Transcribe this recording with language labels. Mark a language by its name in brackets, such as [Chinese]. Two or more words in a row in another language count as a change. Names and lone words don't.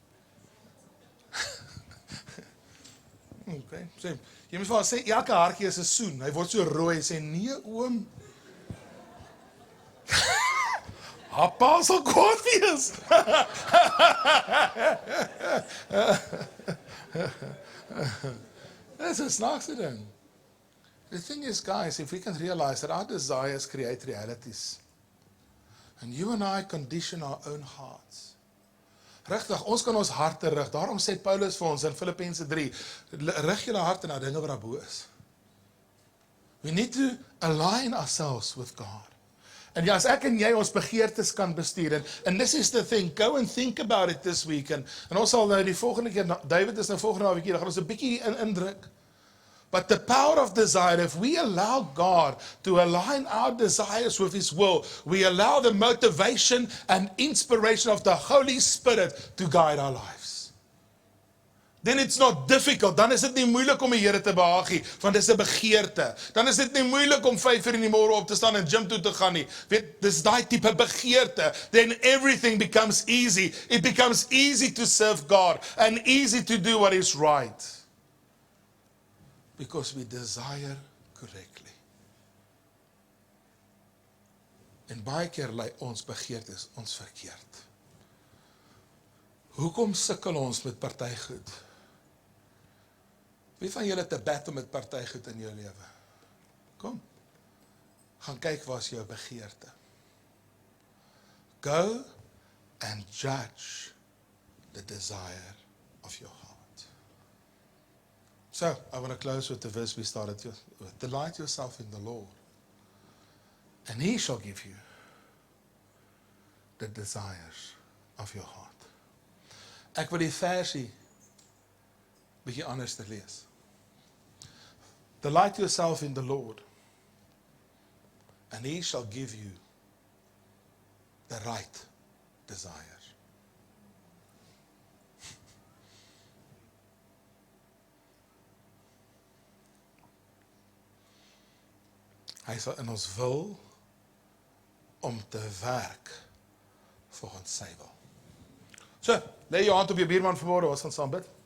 [Afrikaans] Okay, sê, jy moet vir haar sê, elke hartjie is 'n soen. Hy word so rooi, sê, nee oom. Appa sal kwaad wees. Dis 'n snaakse ding. [English] The thing is, guys, if we can realize that our desires create realities. And you and I condition our own hearts. [Afrikaans] Regtig, ons kan ons harte rig. Daarom sê Paulus vir ons in Filippense 3, rig julle harte na dinge wat daarbo is. [English] We need to align ourselves with God. [Afrikaans] En ja, as ek en jy ons begeertes kan bestuur, [English] and this is the thing, go and think about it this week, [Afrikaans] en ons sal nou die volgende keer, David is nou volgende naweek hier, dan gaan ons 'n bietjie indruk. [English] But the power of desire, if we allow God to align our desires with His will, we allow the motivation and inspiration of the Holy Spirit to guide our lives. Then it's not difficult. [Afrikaans] Dan is dit nie moeilik om die Here te behaag nie, want dis 'n begeerte. Dan is dit nie moeilik om 5:00 in die môre op te staan en gym toe te gaan nie. Weet, dis daai tipe begeerte. [English] Then everything becomes easy. It becomes easy to serve God and easy to do what is right. Because we desire correctly. [Afrikaans] En baie keer lei ons begeertes ons verkeerd. Hoekom sukkel ons met party goed? Wie van julle het 'n battle met party goed in jou lewe? Kom. Gaan kyk waar is jou begeerte. [English] Go and judge the desire of your heart. So, I want to close with the verse we started with. Delight yourself in the Lord, and He shall give you the desires of your heart. [Afrikaans] Ek wil die versie bietjie anders te lees. [English] Delight yourself in the Lord, and He shall give you the right desires. [Afrikaans] Hy sal in ons wil om te werk volgens sy wil. So, lê jou hand op jou buurman vanmôre, ons gaan saam bid.